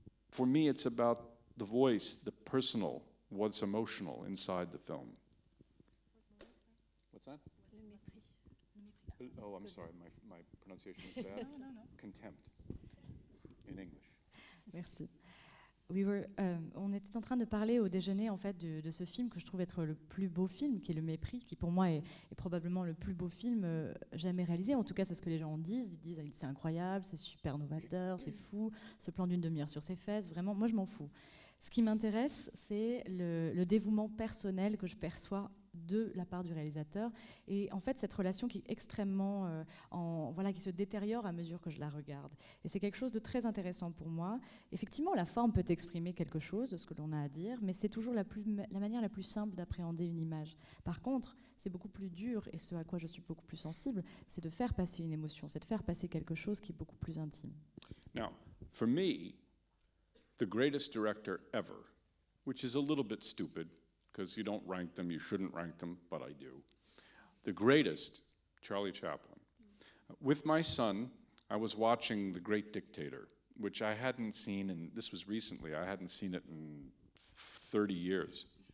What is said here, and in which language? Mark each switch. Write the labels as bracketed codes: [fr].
[en] For me, it's about the voice, the personal, what's emotional inside the film. What's that? Oh, I'm sorry, my pronunciation is bad. No. Contempt in English. [fr] Merci. On était en train de parler au déjeuner en fait de ce film que je trouve être le plus beau film, qui est Le Mépris, qui pour moi est probablement le plus beau film jamais réalisé. En tout cas, c'est ce que les gens disent. Ils disent c'est incroyable, c'est super novateur, c'est fou, ce plan d'une demi-heure sur ses fesses. Vraiment, moi je m'en fous. Ce qui m'intéresse, c'est le dévouement personnel que je perçois de la part du réalisateur, et en fait cette relation qui est extrêmement qui se détériore à mesure que je la regarde, et c'est quelque chose de très intéressant pour moi. Effectivement, la forme peut exprimer quelque chose de ce que l'on a à dire, mais c'est toujours la manière la plus simple d'appréhender une image. Par contre, c'est beaucoup plus dur, et ce à quoi je suis beaucoup plus sensible, c'est de faire passer une émotion, c'est de faire passer quelque chose qui est beaucoup plus intime. [en] Now, for me, the greatest director ever, which is a little bit stupid, because you don't rank them, you shouldn't rank them, but I do. The greatest, Charlie Chaplin. With my son, I was watching The Great Dictator, which I hadn't seen, and this was recently, I hadn't seen it in 30 years.